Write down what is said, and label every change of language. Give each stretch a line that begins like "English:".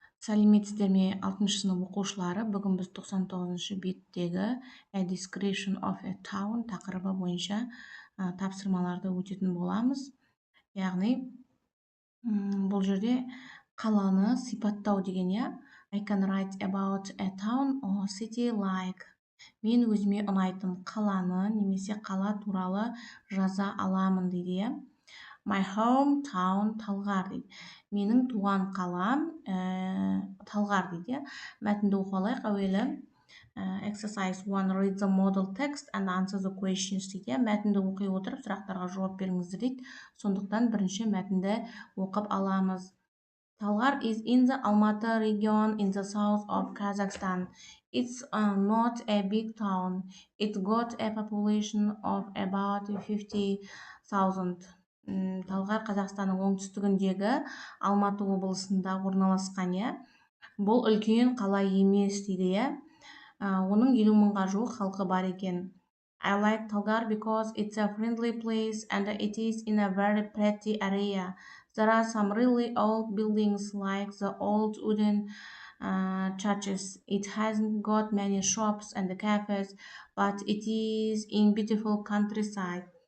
Kazakh: Сәлеметсіздер ме 6 сынып оқушылары? Бүгін біз 99 беттегі A Description of a Town тақырыбы бойынша тапсырмаларды өтетін боламыз. Яғни бұл жерде қаланы сипаттау деген,
English: I can write about a town or city like.
Kazakh: Мен өзіме ұнайтын қаланы немесе қала туралы жаза аламын дейді.
English: My hometown
Kazakh: Талғар дейді. Менің туған қалам Талғар дейді. Мәтінді оқып алайық.
English: Әуелі exercise 1 read the model text and answer the questions дейді.
Kazakh: Мәтінді оқи отырып сұрақтарға жауап беріңіздер дейді. Сондықтан бірінші мәтінді оқып аламыз.
English: Талғар is in the Almaty region in the south of Kazakhstan. It's not a big town. It's got a population of about 50,000.
Kazakh: Талғар Қазақстанның оңтүстігіндегі Алматы облысында орналасқан, Бұл үлкен қала емес дейді, Оның 50 мыңға жуық халқы бар екен.
English: I like Talgar because it's a friendly place and it is in a very pretty area. There are some really old buildings like the old wooden churches. It hasn't got many shops and cafes, but it is in beautiful countryside.